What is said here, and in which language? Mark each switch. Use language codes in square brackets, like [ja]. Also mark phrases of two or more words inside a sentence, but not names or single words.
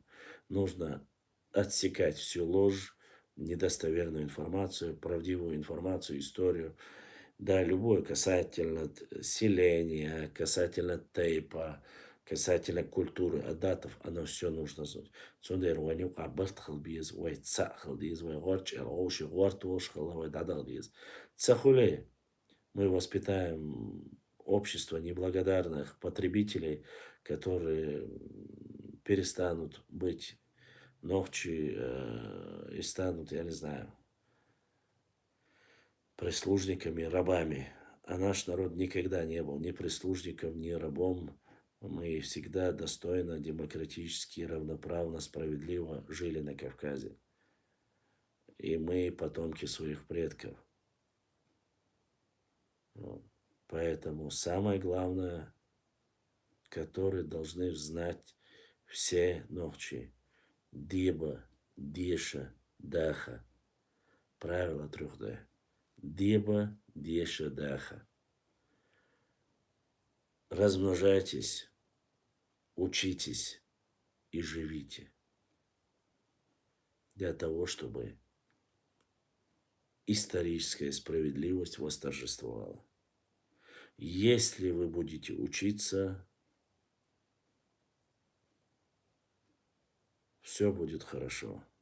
[ru] Нужно отсекать всю ложь, недостоверную информацию, правдивую информацию, историю. Да, любое касательно селения, касательно тейпа, касательно культуры, адатов, оно все нужно знать. [ce] Цундер ванюк абарт халбиз, вай ца халбиз, вай горч, оши, гортуш, халавай дадалбиз. Цахуле. [ru] Мы воспитаем общество неблагодарных потребителей, которые перестанут быть ногчи и станут, я не знаю, прислужниками, рабами. А наш народ никогда не был ни прислужником, ни рабом. Мы всегда достойно, демократически, равноправно, справедливо жили на Кавказе. И мы потомки своих предков. Вот. Поэтому самое главное, которые должны знать все ногчи. [ce] Деба, Деша, Даха. Правило 3D. Деба, Деша, Даха. [ru] Размножайтесь, учитесь и живите. Для того, чтобы историческая справедливость восторжествовала. Если вы будете учиться, все будет хорошо.